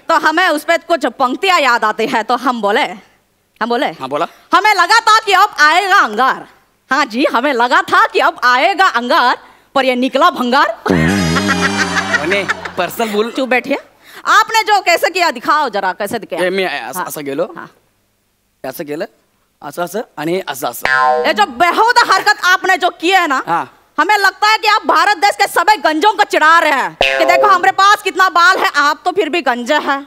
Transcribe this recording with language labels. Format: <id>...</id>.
<hi>तो हमें उस पर कुछ पंक्तियां याद आती है तो हम बोले. हाँ बोला. हमें लगा था कि अब आएगा अंगार. हाँ जी हमें लगा था कि अब आएगा अंगार पर ये निकला भंगार. पर्सनल बोल. चुप बैठिए. आपने जो कैसे किया दिखाओ जरा कैसे किया.</hi> <mr>मी असं गेलो असं केलं असं आणि असं.</mr> <hi>ये जो बेहुदा हरकत आपने जो की है ना, हमें लगता है कि आप भारत देश के सभी गंजों को चिढ़ा रहे हैं कि देखो हमारे पास कितना बाल है, आप तो फिर भी गंजे हैं.</hi>